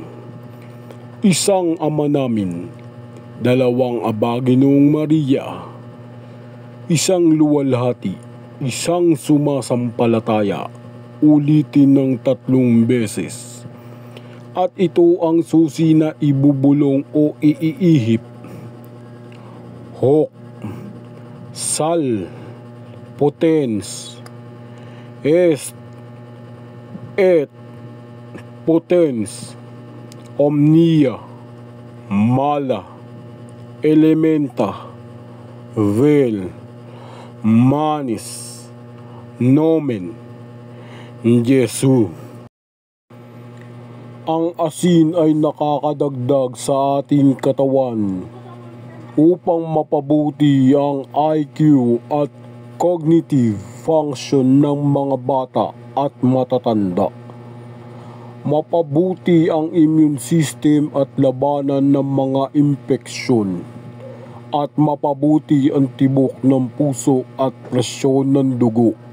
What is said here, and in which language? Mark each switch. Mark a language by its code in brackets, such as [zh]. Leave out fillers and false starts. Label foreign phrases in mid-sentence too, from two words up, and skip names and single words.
[tl] Isang Ama namin, 2 Aba Ginoong Maria, isang luwalhati, isang sumasampalataya. Ulitin ng 3 beses. At ito ang susi na ibubulong o iihip. [la] Hoc, sal, potens, est, et, potens, omnia, mala, elementa, vel, manis, nomen, Jesu. [tl] Ang asin ay nakakadagdag sa ating katawan upang mapabuti ang IQ at [en] cognitive function [tl] ng mga bata at matatanda. Mapabuti ang [en] immune system [tl] at labanan ng mga impeksyon, at mapabuti ang tibok ng puso at presyon ng dugo.